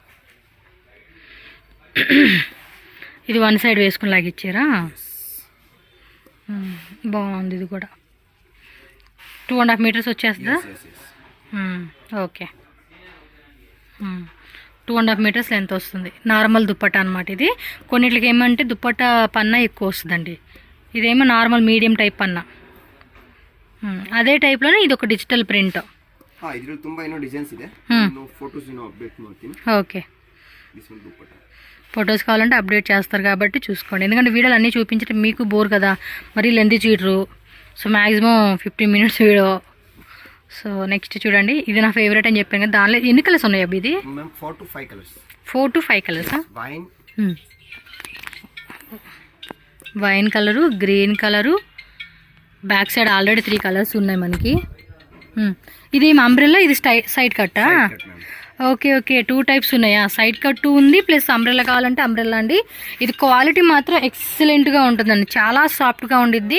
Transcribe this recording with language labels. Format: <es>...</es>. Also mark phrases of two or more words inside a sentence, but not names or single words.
<te>ఇది 1 సైడ్ వేసుకుని లాగిచ్చారా, బాగుంది. ఇది కూడా 2.5 మీటర్స్ వచ్చేస్తుందా, ఓకే. 2.5</te> <en>meters length</en> <te>వస్తుంది. నార్మల్ దుప్పట్ట అనమాట ఇది. కొన్నిటికి ఏమంటే దుప్పట్ట పన్నా ఎక్కువ వస్తుందండి, ఇదేమో</te> <en>normal medium type</en> <te>పన్నా.</te> <kn>ಅದೇ ಟೈಪ್ ಲೋನೆ ಇದು</kn> <en>digital print.</en> <kn>ಇದರಲ್ಲಿ ತುಂಬಾ ಏನೋ ಡಿಸೈನ್ಸ್ ಇದೆ,</kn> <en>photos update</en> <kn>ಮಾಡ್ತೀನಿ. ಓಕೆ.</kn> <hi>इसमें दुपट्टा</hi> <te>ఫొటోస్ కావాలంటే అప్డేట్ చేస్తారు కాబట్టి చూసుకోండి, ఎందుకంటే వీడియోలు అన్నీ చూపించడం మీకు బోర్ కదా, మరీ లెంత్ చీడరు.</te> <en>so maximum</en> <te>15 minutes వీడియో. సో నెక్స్ట్ చూడండి, ఇది నా ఫేవరెట్ అని చెప్పాను కదా, దానిలో ఎన్ని కలర్స్ ఉన్నాయి అబ్బి? ఇది</te> <en>ma'am 4 to 5 colours.</en> <te>4 to 5 కలర్సా?</te> <hi>वाइन</hi> <te>వైన్ కలరు, గ్రీన్ కలరు,</te> <en>back side</en> <te>ఆల్రెడీ 3 కలర్స్ ఉన్నాయి మనకి. ఇది అంబ్రెల్లా, ఇది సైడ్ కట్టా?</te> <en>cut ma'am.</en> <te>ఓకే ఓకే, 2 types ఉన్నాయా?</te> <en>side cut</en> <te>ఉంది, ప్లస్ అంబ్రెల్లా కావాలంటే అంబ్రెల్లా అండి. ఇది క్వాలిటీ మాత్రం ఎక్సలెంట్గా ఉంటుందండి, చాలా సాఫ్ట్గా ఉండిద్ది.</te>